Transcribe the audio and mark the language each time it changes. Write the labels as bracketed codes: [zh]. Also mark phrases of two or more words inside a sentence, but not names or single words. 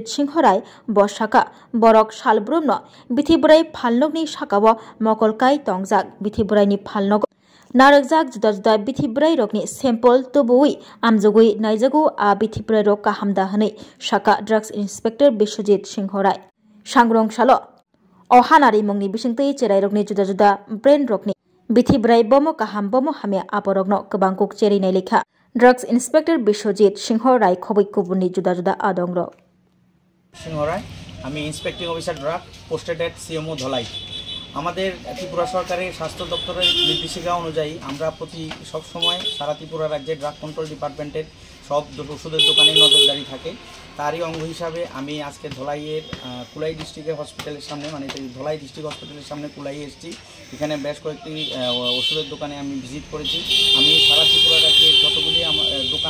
[trp] Singhorai Boshaka Borok Shalbrumno Bithibrai Phalnogni Shakawo Mokolkai Tongjak Bithibrai ni Phalnog Narakjak Juda Bithibrai Rokni Sample Tobui Amjogui Naijagu A Bithibrai Rok Kahamda Hanei Shaka [en] Drugs Inspector [trp] Bishojit Singhorai Sangrongshalo Ohanari Mungni Bishingtei Cherai Rokni Juda Brain Rokni Bithibrai bomo kaham bomo hamia aporogno kebangkuk cheri nailekha [en] Drugs Inspector [trp] Bishojit Singhorai khoboi kubuni juda adongro [bn] Singhorai আমি [en] inspecting officer drug posted at CMO [bn] ধলাই আমাদের ত্রিপুরা সরকারের স্বাস্থ্য দপ্তরের নির্দেশিকা অনুযায়ী আমরা প্রতি সব সময় সারা ত্রিপুরা রাজ্যে [en] drug control department [bn] সব ওষুধের দোকানে নজরদারি থাকে তারই অঙ্গ হিসাবে আমি আজকে ধলাইয়ের কুলাই [en] district hospital [bn] সামনে মানে ধলাই [en] district hospital [bn] সামনে কুলাই এসেছি এখানে বেশ কয়েকটি ওষুধের দোকানে আমি ভিজিট করেছি আমি সারা ত্রিপুরা রাজ্যে যতগুলি দোকান